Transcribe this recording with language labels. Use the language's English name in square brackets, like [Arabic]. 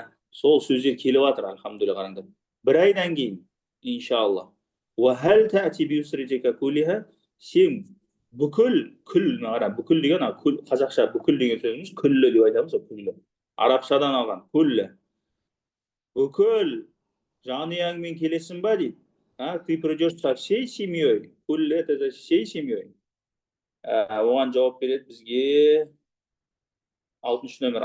[Kazakh] Сол сөздер келіп жатыр, алхамдулилля, қараңдар. Бір айдан кейін, иншалла. [Arabic] Уахал таати би усритика кулиха. [Kazakh] Сен бүкіл, бүкіл деген, қазақша бүкіл деген сөзіміз күллі деп айтамыз, күллі. Арабшадан алған, күллі. Бүкіл жанұяңмен келесің ба дейді. [Russian] Ты придешь со всей семьей. Куллі это всей семьей. [Kazakh] Оған жауап береді бізге 6-шы номер.